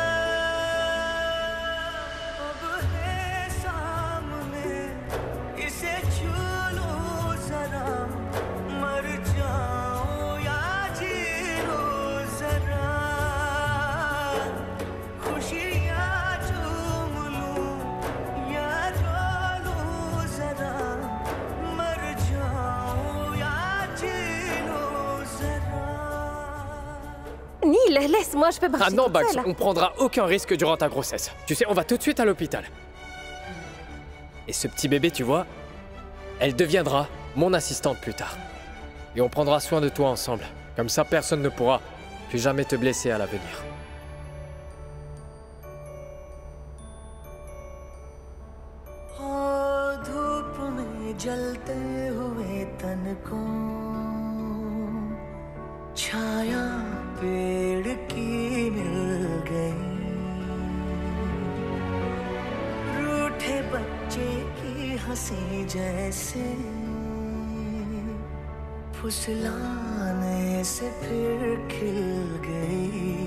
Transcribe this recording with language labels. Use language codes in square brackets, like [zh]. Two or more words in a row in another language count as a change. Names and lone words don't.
[hi] अब है सामने इसे छू लूं जरा मर जाऊं या जी लूं जरा खुशियाँ चूम लूं या रो लूं जरा मर जाऊं या जी लूं जरा [fr] Neil, laisse-moi, je peux marcher Ah non, toute Bugs, seule. on prendra aucun risque durant ta grossesse. Tu sais, on va tout de suite à l'hôpital. Et ce petit bébé, tu vois, elle deviendra mon assistante plus tard. Et on prendra soin de toi ensemble. Comme ça, personne ne pourra plus jamais te blesser à l'avenir. [hi] धूप में जलते हुए तन को छाया पेड़ की मिल गई रूठे बच्चे की हंसी जैसे फुसलाने से फिर खिल गई